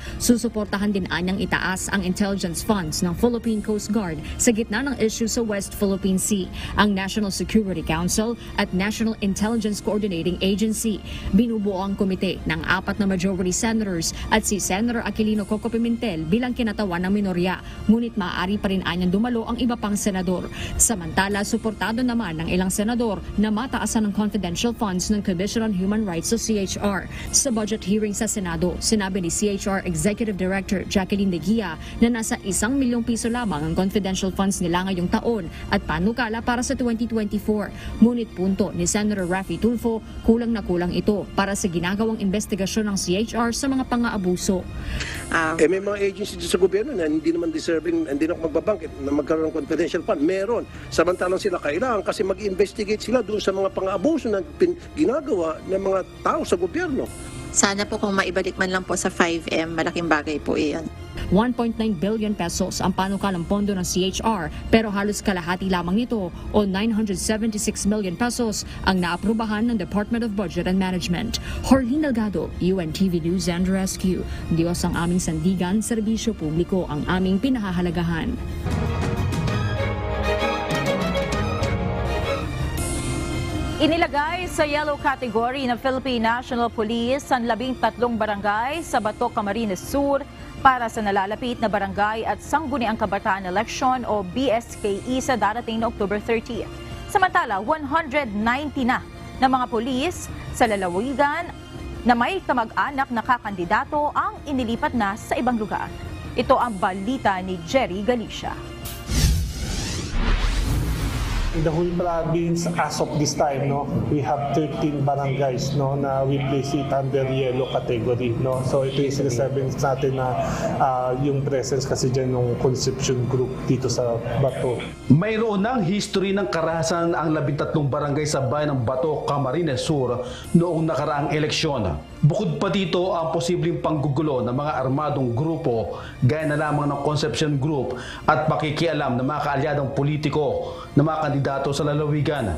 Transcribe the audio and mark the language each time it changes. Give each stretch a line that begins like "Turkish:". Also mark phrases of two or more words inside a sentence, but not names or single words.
Filipino: Susuportahan din anyang itaas ang intelligence funds ng Philippine Coast Guard sa gitna ng issue sa West Philippine Sea, ang National Security Council at National Intelligence Coordinating Agency. Binubuo ang komite ng 4 na majority senators at si Senator Aquilino Coco Pimentel bilang kinatawan ng minorya, ngunit maaari pa rin anyang dumalo ang iba pang senador. Samantala, suportado naman ng ilang senador na mataasan ng confidential funds ng Commission on Human Rights o CHR. Sa budget hearing sa Senado, sinabi ni CHR Executive Director Jacqueline De Guia na nasa 1 milyong piso lamang ang confidential funds nila ngayong taon at panukala para sa 2024. Ngunit punto ni Senator Raffy Tulfo, kulang na kulang ito para sa ginagawang investigasyon ng CHR sa mga pang-aabuso. May mga agencies sa gobyerno na hindi naman deserving, hindi na magbabangkit na magkaroon ng confidential fund. Meron. Samantalang sila kailangan kasi mag-investigate sila doon sa mga pang-aabuso na ginagawa ng mga tao sa gobyerno. Sana po kung maibalik man lang po sa 5M, malaking bagay po iyon. 1.9 billion pesos ang panukalang pondo ng CHR pero halos kalahati lamang nito o 976 million pesos ang naaprubahan ng Department of Budget and Management. Jorlin Delgado, UNTV News and Rescue. Diyos ang aming sandigan, serbisyo publiko ang aming pinahahalagahan. Inilagay sa
English: yellow category
Filipino: ng Philippine National Police ang 13 barangay sa Bato, Camarines Sur para sa nalalapit na barangay at sangguniang kabataan election o BSKE sa darating na October 30. Samantala, 190 na mga pulis sa lalawigan na may kamag-anak na kakandidato ang inilipat na sa ibang lugar. Ito ang balita ni Jerry Galicia.
English: In the whole province, as of this time, we have 13 barangays
Filipino: na
English: we place it under yellow category.
Filipino: So ito yung sinasabi natin na yung presence kasi dyan ng Conception Group dito sa Bato. Mayroon ng history ng karahasan ang 13 barangay sa bayan ng Bato, Camarines Sur noong nakaraang eleksyon. Bukod pa dito ang posibleng panggugulo ng mga armadong grupo gaya na lamang ng Conception Group at pakikialam ng mga kaalyadong politiko na mga kandidato sa lalawigan.